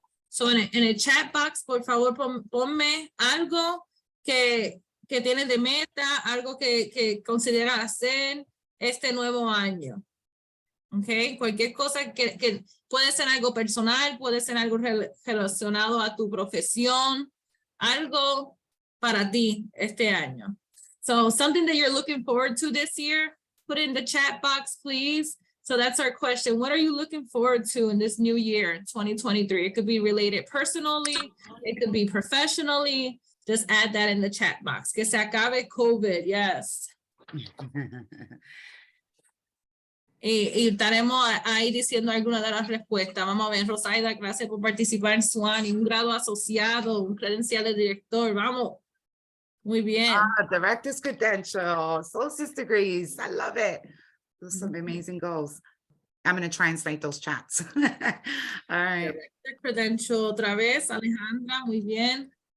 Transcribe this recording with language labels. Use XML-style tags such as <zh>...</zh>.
<es>So, en el chat box, por favor, ponme algo que tienes de meta, algo que consideras hacer este nuevo año. ¿Ok? Cualquier cosa que puede ser algo personal, puede ser algo relacionado a tu profesión, algo para ti este año.</es> <en>So something that you're looking forward to this year, put it in the chat box, please. So that's our question. What are you looking forward to in this new year, 2023? It could be related personally. It could be professionally. Just add that in the chat box.</en> <es>Que se acabe COVID,</es> <en>yes.</en> <es>Y estaremos ahí diciendo alguna de las respuestas. Vamos a ver, Rosaida, gracias por participar en SWAN, un grado asociado, un credencial de director. Vamos. Muy bien.</es> <en>Director's credential, associate's degrees. I love it. Those are some amazing goals. I'm going to translate those chats. All right.</en> <es>Director credential otra vez, Alejandra, muy bien.</es>